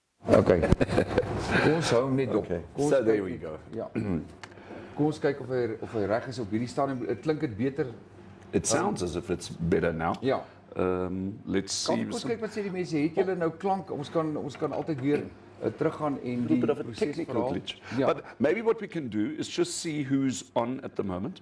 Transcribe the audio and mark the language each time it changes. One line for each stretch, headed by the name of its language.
Afrikaans: Okay. Kom ons hou hom net dop.
English: So there we go.
Afrikaans: Ja. Kom ons kyk of hy reg is op hierdie stadium. Klink dit beter?
English: It sounds as if it's better now.
Afrikaans: Ja.
English: Let's see.
Afrikaans: Kom ons kyk wat sê die mense. Het julle nou klank? Ons kan altyd weer teruggaan en die
English: bit of a technical glitch. But maybe what we can do is just see who's on at the moment.